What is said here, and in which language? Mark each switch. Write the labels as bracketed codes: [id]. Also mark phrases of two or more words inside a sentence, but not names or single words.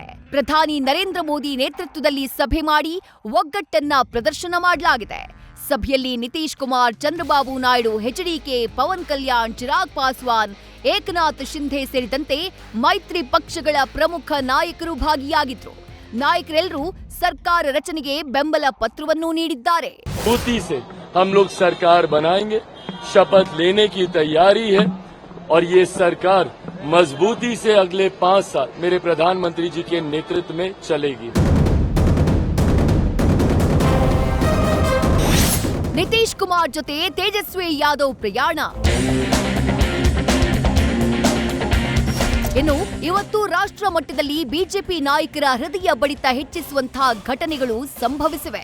[kn] ಪ್ರಧಾನಿ ನರೇಂದ್ರ ಮೋದಿ ನೇತೃತ್ವದಲ್ಲಿ ಸಭೆ ಮಾಡಿ ಒಗ್ಗಟ್ಟನ್ನ ಪ್ರದರ್ಶನ ಮಾಡಲಾಗಿದೆ. ಸಭೆಯಲ್ಲಿ ನಿತೀಶ್ ಕುಮಾರ್, ಚಂದ್ರಬಾಬು ನಾಯ್ಡು, ಎಚ್ಡಿಕೆ, ಪವನ್ ಕಲ್ಯಾಣ್, ಚಿರಾಗ್ ಪಾಸ್ವಾನ್, ಏಕನಾಥ್ ಶಿಂಧೆ ಸೇರಿದಂತೆ ಮೈತ್ರಿ ಪಕ್ಷಗಳ ಪ್ರಮುಖ ನಾಯಕರು ಭಾಗಿಯಾಗಿದ್ರು. ನಾಯಕರೆಲ್ಲರೂ ಸರ್ಕಾರ ರಚನೆಗೆ ಬೆಂಬಲ ಪತ್ರವನ್ನು ನೀಡಿದ್ದಾರೆ. [hi] मजबूती से हम लोग सरकार बनाएंगे, शपथ लेने की तैयारी है और ये सरकार मजबूती से अगले 5 साल मेरे प्रधानमंत्री जी के नेतृत्व में चलेगी. [kn] ನಿತೀಶ್ ಕುಮಾರ್ ಜೊತೆ ತೇಜಸ್ವಿ ಯಾದವ್ ಪ್ರಯಾಣ. ಇನ್ನು ಇವತ್ತು ರಾಷ್ಟ್ರ ಮಟ್ಟದಲ್ಲಿ ಬಿಜೆಪಿ ನಾಯಕರ ಹೃದಯ ಬಡಿತ ಹೆಚ್ಚಿಸುವಂತಹ ಘಟನೆಗಳು ಸಂಭವಿಸಿವೆ.